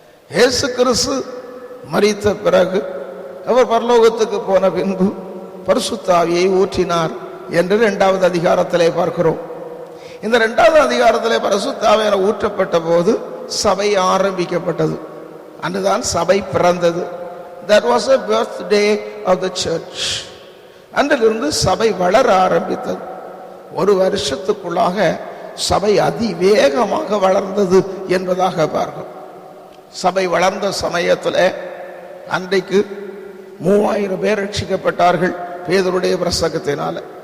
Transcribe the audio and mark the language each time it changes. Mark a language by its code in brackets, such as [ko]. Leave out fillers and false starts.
[ta] இயேசு கிறிஸ்து மரித்த பிறகு அவர் பரலோகத்துக்கு போன பின்பு பரிசுத்த ஆவியை ஊற்றினார் என்று 2வது அதிகாரத்திலே பார்க்கிறோம். இந்த 2வது அதிகாரத்திலே பரிசுத்த ஆவியானவர் ஊற்றப்பட்ட போது சபை ஆரம்பிக்கப்பட்டது. அன்றுதான் சபை பிறந்தது. [en] That was a birthday of the church. [ta] அன்றிலிருந்து சபை வளர ஆரம்பித்தது. 1 வருஷத்துக்குள்ளாக சபை அதிவேகமாக வளர்ந்தது என்பதாக பார்க்கிறோம். சபை வளர்ந்த சமயத்தில் அன்றைக்கு 3000 பேர் ரட்சிக்கப்பட்டார்கள் பேதுருடைய பிரசங்கத்தினால.